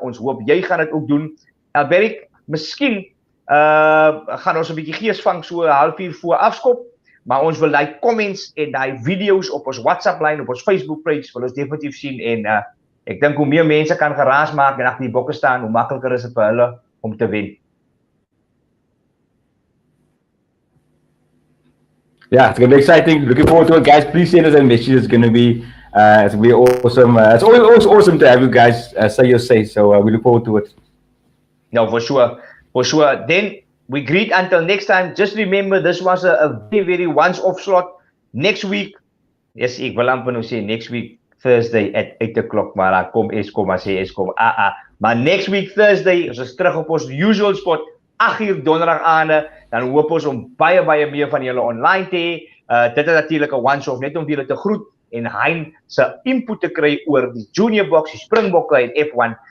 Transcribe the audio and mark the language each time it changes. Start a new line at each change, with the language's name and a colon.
Afrikaans: Ons hoop jy gaan dit ook doen. Alberik, miskien gaan ons 'n bietjie gees vang so 0:30 voor afskop, maar ons wil daai comments en daai video's op ons WhatsApp lyn, op ons Facebook page wil ons definitief sien en ek dink hoe meer mense kan geraas maak en agter die bokke staan, hoe makliker is dit vir hulle om te wen.
English: Yeah, it's going to be exciting. Looking forward to it, guys. Please send us a message. It's going to be awesome. It's always awesome to have you guys say your say. So we look forward to it. No, for sure. For sure. Then we greet until next time. Just remember, this was a very, very once-off slot. Next week, yes,
Afrikaans: ek wil amper nou sê
English: next week, Thursday at 8 o'clock.
Afrikaans: Maar kom Eskom, maar sê Eskom. Maar
English: next week, Thursday,
Afrikaans: ons is terug op ons
English: usual spot.
Afrikaans: 8 uur donderdag aande, dan hoop ons om baie meer van julle online te hê. Dit is natuurlik 'n once-off net om julle te groet en HEIN se input te kry oor die Junior Boks, die Springbokke en F1.